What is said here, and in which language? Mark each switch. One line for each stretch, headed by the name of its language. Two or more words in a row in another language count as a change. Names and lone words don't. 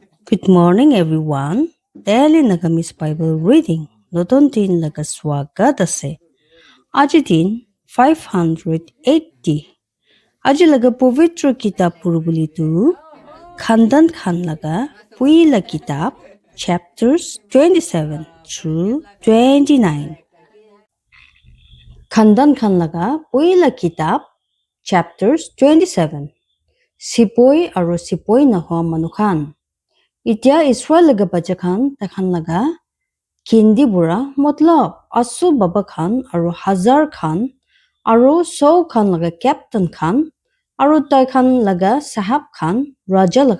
English: Good morning, everyone. Daily Nagamis Bible reading.
Naga Pidgin: Noton din lagaswagat ase. Aji din 580. Aji laga pavitra kitab purubuli tu Khandan Khan laga Puila kitab
English: chapters 27 through 29.
Naga Pidgin: Khandan Khan laga Puila kitab chapters 27. Sipoi aro sipoi na hoa manukhan. Itya Israel laga bacha khan takhan laga kindi bura matlab asu baba khan aro hazar khan aro so khan laga captain khan aro tai khan laga sahab khan raja laga